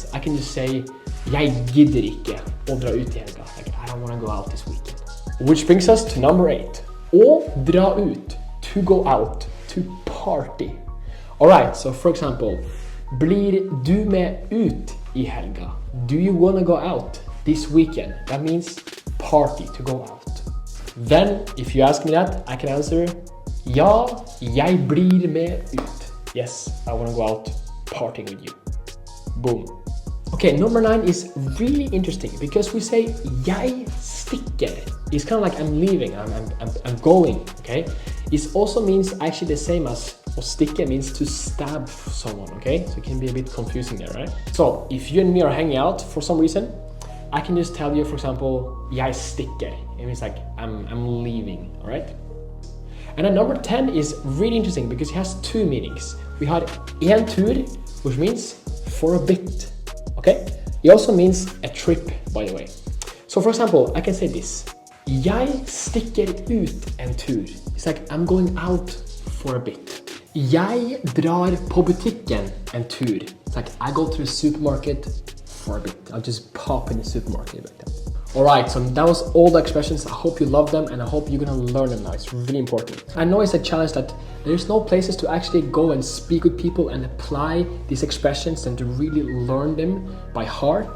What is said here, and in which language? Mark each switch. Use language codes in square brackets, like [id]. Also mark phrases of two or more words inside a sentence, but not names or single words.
[en] I can just say, [no] jeg gidder ikke å dra ut I helga. [en] Like I don't want to go out this weekend. Which brings us to number 8. [no] Å dra ut, [en] to go out, to party. Alright, so for example, [no] blir du med ut I helga? [en] Do you want to go out this weekend? That means party, to go out. Then, if you ask me that, I can answer, [no] ja, jeg blir med ut. [en] Yes, I want to go out partying with you. Boom. Okay, number 9 is really interesting because we say [no] jeg stikker. [en] It's kind of like I'm leaving, I'm going, okay? It also means actually the same as [no] å stikke [en] means to stab someone, okay? So it can be a bit confusing there, right? So if you and me are hanging out for some reason, I can just tell you, for example, [no] jeg stikker. [en] It means like I'm leaving, all right? And then number 10 is really interesting because it has two meanings. We had [no] en tur, [en] which means for a bit, okay? It also means a trip, by the way. So for example, I can say this. [no] Jeg stikker ut en tur. [en] It's like I'm going out for a bit. [no] Jeg drar på butikken en tur. [en] It's like I go to the supermarket for a bit. I'll just pop in the supermarket like that. Alright, so that was all the expressions. I hope you love them and I hope you're gonna learn them now. It's really important. I know it's a challenge that there's no places to actually go and speak with people and apply these expressions and to really learn them by heart.